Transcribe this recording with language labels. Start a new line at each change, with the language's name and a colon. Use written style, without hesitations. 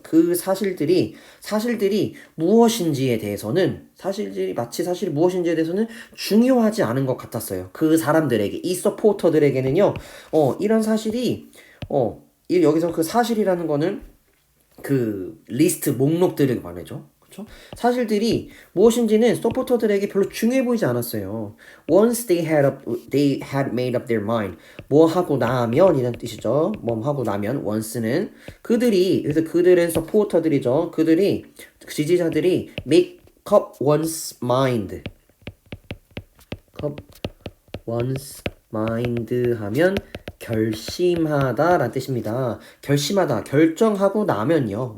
Korean: 그 사실들이 무엇인지에 대해서는 사실이 무엇인지에 대해서는 중요하지 않은 것 같았어요. 그 사람들에게 이 서포터들에게는요. 이런 사실이 여기서 그 사실이라는 거는 그 리스트 목록들을 말해줘. 그렇죠? 사실들이 무엇인지는 서포터들에게 별로 중요해 보이지 않았어요.
English: Once they had made up their mind.
Korean: 뭐 하고 나면 이란 뜻이죠. 뭐 하고 나면 once는 그래서 그들은 서포터들이죠. 지지자들이
English: make up one's mind.
Korean: one's mind 하면 결심하다 라는 뜻입니다. 결심하다, 결정하고 나면요.